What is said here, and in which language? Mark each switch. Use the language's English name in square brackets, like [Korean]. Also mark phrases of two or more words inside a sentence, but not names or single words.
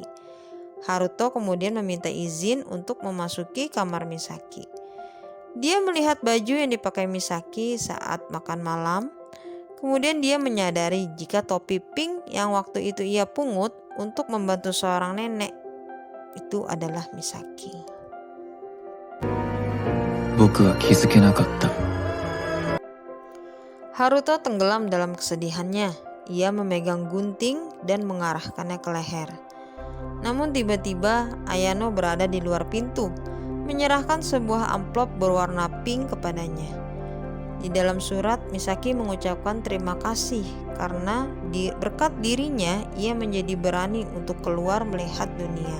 [Indonesian] Haruto kemudian meminta izin untuk memasuki kamar Misaki. Dia melihat baju yang dipakai Misaki saat makan malam. Kemudian dia menyadari jika topi pink yang waktu itu ia pungut untuk membantu seorang nenek itu adalah Misaki. [Japanese] 僕は気づけなかった。 [Indonesian] Haruto tenggelam dalam kesedihannya. Ia memegang gunting dan mengarahkannya ke leher. Namun tiba-tiba Ayano berada di luar pintu, menyerahkan sebuah amplop berwarna pink kepadanya. Di dalam surat, Misaki mengucapkan terima kasih karena berkat dirinya ia menjadi berani untuk keluar melihat dunia.